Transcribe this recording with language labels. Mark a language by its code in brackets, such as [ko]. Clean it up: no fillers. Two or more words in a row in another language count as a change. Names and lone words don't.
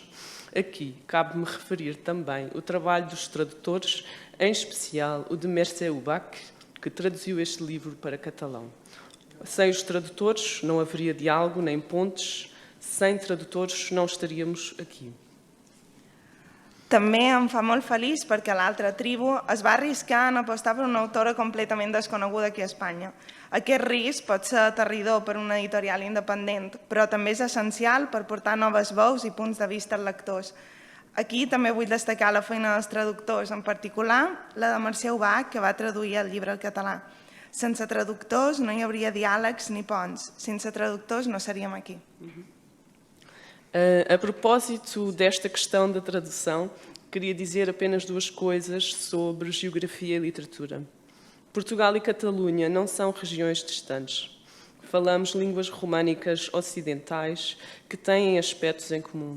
[pt] Aqui cabe-me referir também o trabalho dos tradutores, em especial o de Mercè Ubach, que traduziu este livro para catalão. Sem os tradutores não haveria diálogo nem pontes, sem tradutors não estaríamos aqui. [ca] També em fa molt feliç perquè l'Altra Tribu es va arriscar en apostar per una autora completament desconeguda aquí a Espanya. Aquest risc pot ser aterridor per una editorial independent, però també és essencial per portar noves veus i punts de vista als lectors. Aquí també vull destacar la feina dels traductors, en particular la de Mercè Ubach, que va traduir el llibre al català. Sense traductors no hi hauria diàlegs ni ponts. Sense traductors no seríem aqui. [pt] A propósito desta questão da tradução, queria dizer apenas duas coisas sobre geografia e literatura. Portugal e Catalunha não são regiões distantes. Falamos línguas românicas ocidentais que têm aspectos em comum.